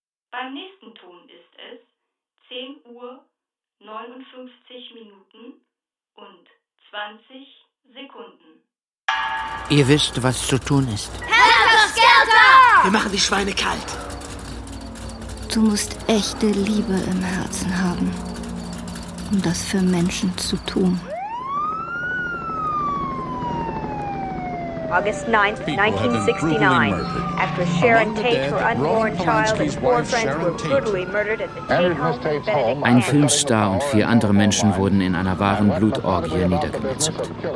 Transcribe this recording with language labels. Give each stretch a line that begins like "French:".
German: Beim nächsten Ton ist es 10 Uhr 59 Minuten und 20 Sekunden. Ihr wisst, was zu tun ist. Wir machen die Schweine kalt. Du musst echte Liebe im Herzen haben, um das für Menschen zu tun.
English: August 9th, 1969. After Sharon Tate, her unborn child, was brutally murdered at the
German: Tate home. Ein Filmstar und 4 andere Menschen wurden in einer wahren Blutorgie niedergemetzelt.